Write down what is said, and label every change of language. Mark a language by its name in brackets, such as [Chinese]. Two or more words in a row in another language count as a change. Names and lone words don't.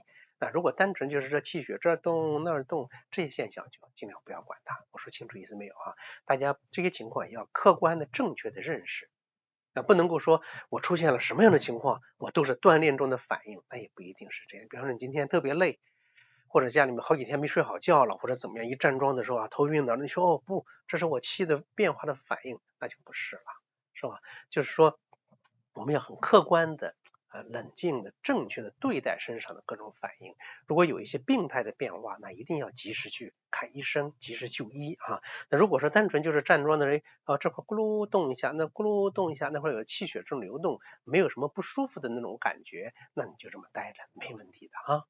[Chinese] 那如果單純就是這氣血這兒動那兒動，這些現象就盡量不要管它。我說清楚意思沒有啊？大家這些情況也要客觀的、正確的認識。不能夠說我出現了什麼樣的情況，我都是鍛鍊中的反應，那也不一定是這樣。比方說你今天特別累，或者家裡面好幾天沒睡好覺了，或者怎麼樣，一站樁的時候啊頭暈的，你說哦不，這是我氣的變化的反應，那就不是了，是吧？就是說我們要很客觀的冷靜的正確的對待身上的各種反應，如果有一些病態的變化，那一定要及時去看醫生，及時就醫啊。那如果說單純就是站樁的人啊，這會咕嚕動一下，那咕嚕動一下，那會有氣血正流動，沒有什麼不舒服的那種感覺，那你就這麼待着沒問題的啊。